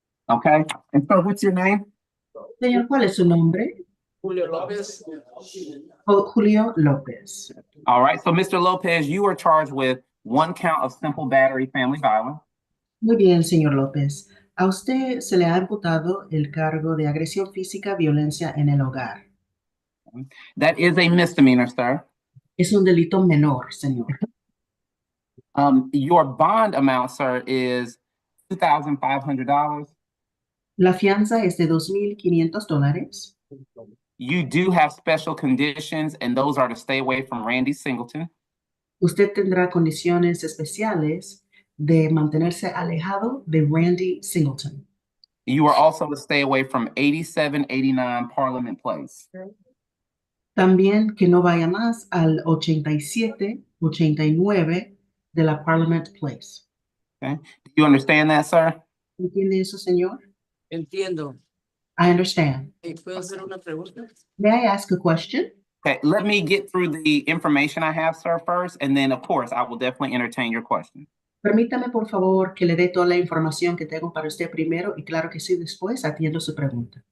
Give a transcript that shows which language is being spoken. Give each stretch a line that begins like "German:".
English: Okay, and so what's your name?
Spanish: Señor, ¿cuál es su nombre? Julio López. Julio López.
English: All right, so Mr. Lopez, you are charged with 1 count of simple battery family violence.
Spanish: Muy bien, señor López. A usted se le ha imputado el cargo de agresión física, violencia en el hogar.
English: That is a misdemeanor, sir.
Spanish: Es un delito menor, señor.
English: Your bond amount, sir, is $2,500.
Spanish: La fianza es de $2,500.
English: You do have special conditions, and those are to stay away from Randy Singleton.
Spanish: Usted tendrá condiciones especiales de mantenerse alejado de Randy Singleton.
English: You are also to stay away from 8789 Parliament Place.
Spanish: También que no vaya más al 87-89 de la Parliament Place.
English: Okay. Do you understand that, sir?
Spanish: ¿Entiende eso, señor? Entiendo.
English: I understand.
Spanish: ¿Puedo hacer una pregunta?
English: May I ask a question? Okay, let me get through the information I have, sir, first, and then, of course, I will definitely entertain your question.
Spanish: Permítame, por favor, que le dé toda la información que tengo para usted primero y claro que sí, después atiendo su pregunta.